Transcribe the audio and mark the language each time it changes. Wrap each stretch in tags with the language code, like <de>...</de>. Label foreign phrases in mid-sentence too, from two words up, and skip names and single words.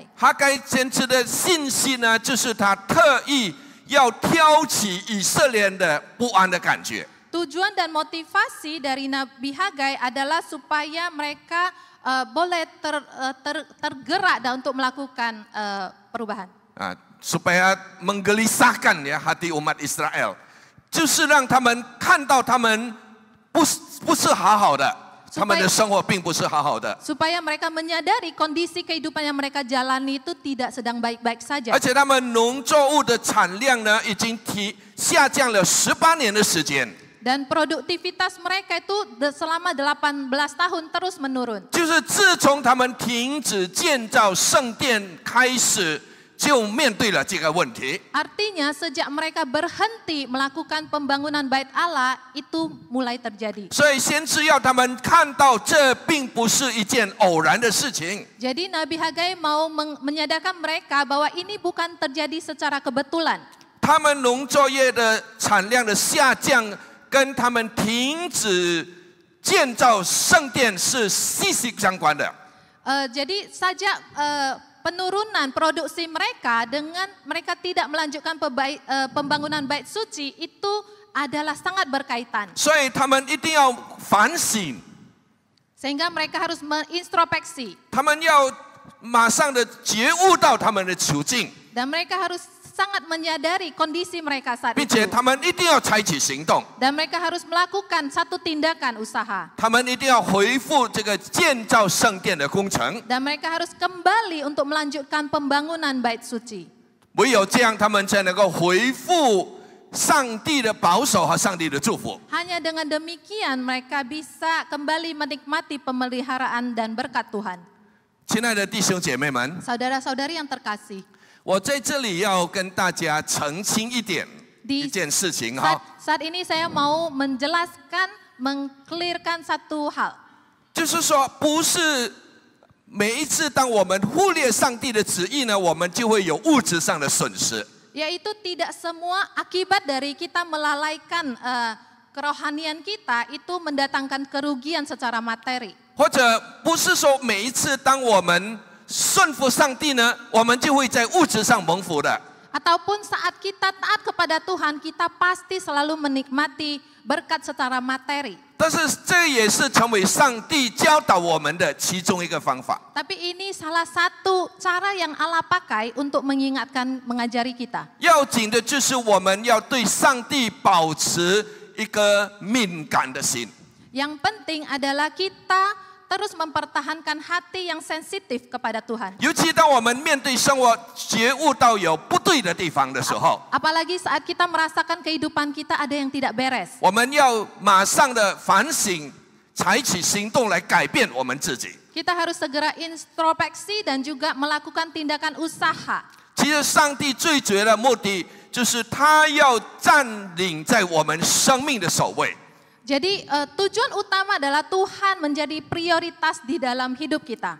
<zh>哈该先知的信息呢，就是他特意要挑起以色列人的不安的感觉。</zh> <id>Tujuan dan motivasi dari Nabi Hagai adalah supaya mereka boleh tergerak dan untuk melakukan perubahan. 啊，supaya menggelisahkan ya hati umat Israel，</id> <zh>就是让他们看到他们不是好好的，他们的生活并不是好好的，</zh> <id>Supaya mereka menyadari kondisi kehidupan yang mereka jalani itu tidak sedang baik-baik saja.</id> <zh>而且他们农作物的产量呢，已经下降了18年的时间。</zh> <id>Dan produktivitas mereka itu selama 18 tahun terus menurun.</id> <zh>就是自从他们停止建造圣殿开始，就面对了这个问题。</zh> <id>Artinya sejak mereka berhenti melakukan pembangunan bait Allah itu mulai terjadi.</id> <zh>所以先知要他们看到，这并不是一件偶然的事情。</zh> <id>Jadi Nabi Hagai mau menyadarkan mereka bahwa ini bukan terjadi secara kebetulan.</id> <zh>他们农作业的产量的下降，跟他们停止建造圣殿是息息相关的。</zh> <id>Jadi saja penurunan produksi mereka dengan mereka tidak melanjutkan pembangunan bait suci itu adalah sangat berkaitan.</id> <zh>所以他们一定要反省，</zh> <id>Sehingga mereka harus mengintrospeksi</id> <zh>他们要马上的觉悟到他们的处境，</zh> <id>dan mereka harus sangat menyadari kondisi mereka saat</id> <zh>并且</zh> <id>itu.</id> <zh>他们一定要采取行动，</zh> <id>Dan mereka harus melakukan satu tindakan usaha.</id> <zh>他们一定要回复这个建造圣殿的工程。</zh> <id>Dan mereka harus kembali untuk melanjutkan pembangunan bait suci.</id> <zh>唯有这样，他们才能够回复上帝的保守和上帝的祝福。</zh> <id>Hanya dengan demikian mereka bisa kembali menikmati pemeliharaan dan berkat Tuhan.</id> <zh>亲爱的弟兄姐妹们，</zh> <id>Saudara-saudari yang terkasih,</id> <zh>我在这里要跟大家澄清一件事情哈，</zh> <id>saat ini saya mau menjelaskan, mengclearkan satu hal.</id> <zh>就是说，不是每一次当我们忽略上帝的旨意呢，我们就会有物质上的损失。</zh> <id>Yaitu tidak semua akibat dari kita melalaikan kerohanian kita itu mendatangkan kerugian secara materi.</id> <zh>或者不是说每一次当我们顺服上帝呢，我们就会在物质上蒙福的。</zh> <id>Ataupun saat kita taat kepada Tuhan, kita pasti selalu menikmati berkat secara materi.</id> <zh>但是这也是成为上帝教导我们的其中一个方法。</zh> <id>Tapi ini salah satu cara yang Allah pakai untuk mengingatkan, mengajari kita.</id> <zh>要紧的就是我们要对上帝保持一个敏感的心。</zh> <id>Yang penting adalah kita terus mempertahankan hati yang sensitif kepada Tuhan.</id> <zh>尤其当我们面对生活觉悟到有不对的地方的时候，</zh> <id>Apalagi saat kita merasakan kehidupan kita ada yang tidak beres.</id> <zh>我们要马上的反省，采取行动来改变我们自己。</zh> <id>Kita harus segera introspeksi dan juga melakukan tindakan usaha.</id> <zh>其实上帝最主要的目的就是他要占领在我们生命的首位。</zh> <id>Jadi tujuan utama adalah Tuhan menjadi prioritas di dalam hidup kita.</id>